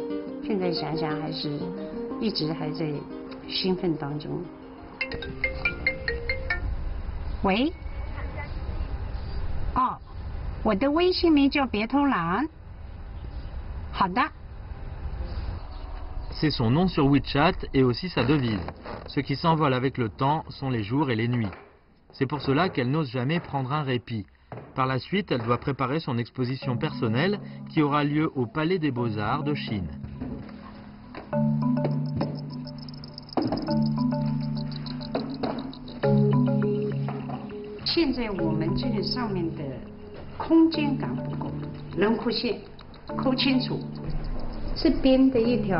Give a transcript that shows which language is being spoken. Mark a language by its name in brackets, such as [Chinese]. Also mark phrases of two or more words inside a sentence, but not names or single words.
[Chinese] 现在想想还是一直还在兴奋当中。喂，我的微信名叫别偷懒。好的。 [French] C'est son nom sur WeChat et aussi sa devise. Ce qui s'envole avec le temps sont les jours et les nuits. C'est pour cela qu'elle n'ose jamais prendre un répit. Par la suite, elle doit préparer son exposition personnelle qui aura lieu au Palais des Beaux-Arts de Chine. [Chinese] 现在我们这个上面的空间感不够，人弧线抠清楚，这边的一条